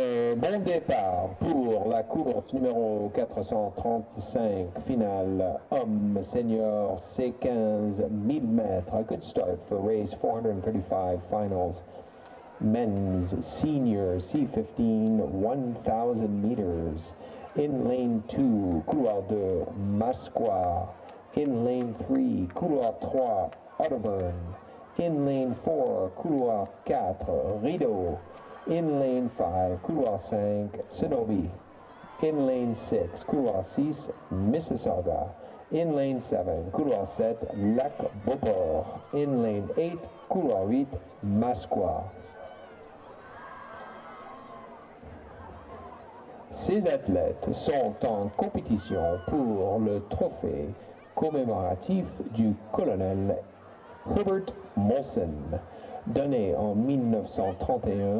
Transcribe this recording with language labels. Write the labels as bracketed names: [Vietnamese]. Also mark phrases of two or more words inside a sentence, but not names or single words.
[French] Un bon départ pour la course numéro 435, finale homme senior C15 1000 mètres. [English] A good start for race 435 finals. Men's senior C15 1000 meters. In lane 2, couloir 2, Masqua. In lane 3, couloir 3, Otterburn. In lane 4, couloir 4, Rideau. In lane 5, couloir 5, Cenobi. In lane 6, couloir 6, Mississauga. In lane 7, [French] couloir 7, Lac Beauport. [English] In lane 8, couloir 8, Masqua. [French] Ces athlètes sont en compétition pour le trophée commémoratif du colonel Herbert Molson, donné en 1931.